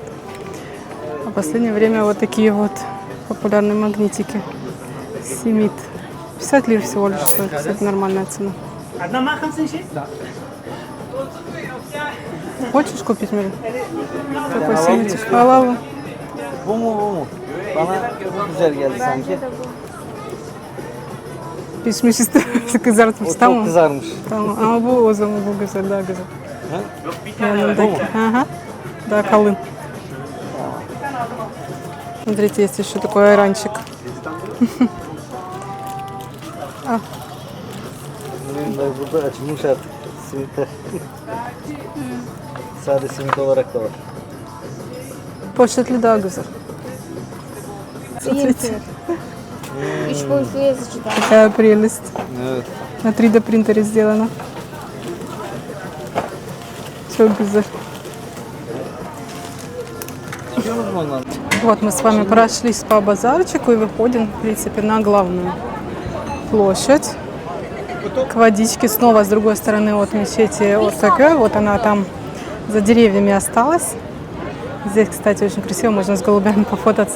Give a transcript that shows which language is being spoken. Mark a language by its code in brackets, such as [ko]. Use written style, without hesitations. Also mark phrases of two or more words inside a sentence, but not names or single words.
[ru] А в последнее время вот такие вот популярные магнитики. Семит. 50 лир всего лишь стоит. Кстати, нормальная цена. Хочешь купить, Мири? Такой семитик. Халаву. [tr] Bu mu? Bana güzel geldi sanki. Pişmiş istedim. Kızartmış. O çok Tamam. kızarmış. Tamam. Ama bu o zaman bu güzel, daha güzel. Ha? Yanındaki. [ru] Ага. Да, kalın. Смотрите, есть еще такой айранчик. [tr] Burada açılmış artık simitler. Sade simit olarak da var. Poşetli daha güzel. Принтер. 3 boyutlu yazıcıda. [ru] Какая прелесть. [tr] Evet. [ru] На 3D принтере сделано. Все güzel. [tr] Çıkıyoruz mu ondan? [ru] Вот мы с вами прошлись по базарчику и выходим, в принципе, на главную площадь. К водичке снова с другой стороны от мечети Ортакёй. Вот она там за деревьями осталась. Здесь, кстати, очень красиво, можно с голубями пофотаться.